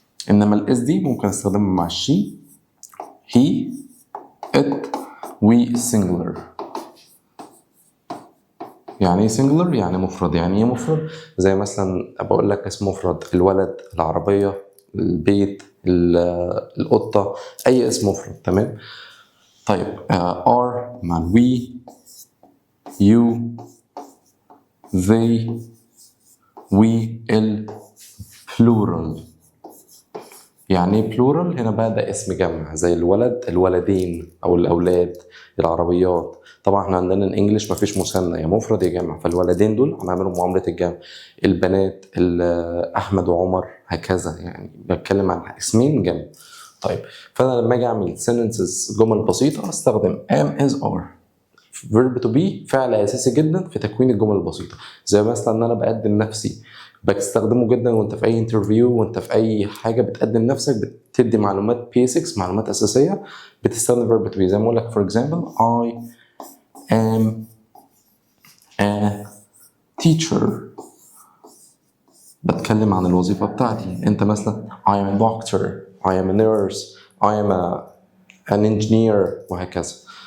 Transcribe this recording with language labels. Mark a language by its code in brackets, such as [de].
[ar] انما ال is دي ممكن استخدمها مع she he it و singular. يعني ايه singular؟ يعني مفرد. يعني ايه مفرد؟ زي مثلا بقول لك اسم مفرد: الولد، العربية، البيت، القطة، اي اسم مفرد. تمام؟ طيب are مع [en] we you they [ar] ال plural. يعني ايه plural؟ هنا بقى ده اسم جمع، زي الولد، الولدين او الاولاد، العربيات. طبعا احنا عندنا الانجليش مفيش مثنى، يا مفرد يا جمع، فالولدين دول هنعملهم معامله الجمع. البنات احمد وعمر، هكذا. يعني بتكلم عن اسمين جمع. طيب فانا لما اجي اعمل sentences جمل بسيطه استخدم am is are. verb to be فعل اساسي جدا في تكوين الجمل البسيطه. زي مثلا ان انا بقدم نفسي، بستخدمه جدا وانت في اي انترفيو، وانت في اي حاجه بتقدم نفسك، بتدي معلومات بيسكس، معلومات اساسيه، بتستخدم verb to be. زي ما اقول لك [en] for example I am a teacher، [ar] بتكلم عن الوظيفه بتاعتي. انت مثلا [en] I am a doctor، I am a nurse، I am an engineer، [ar] وهكذا.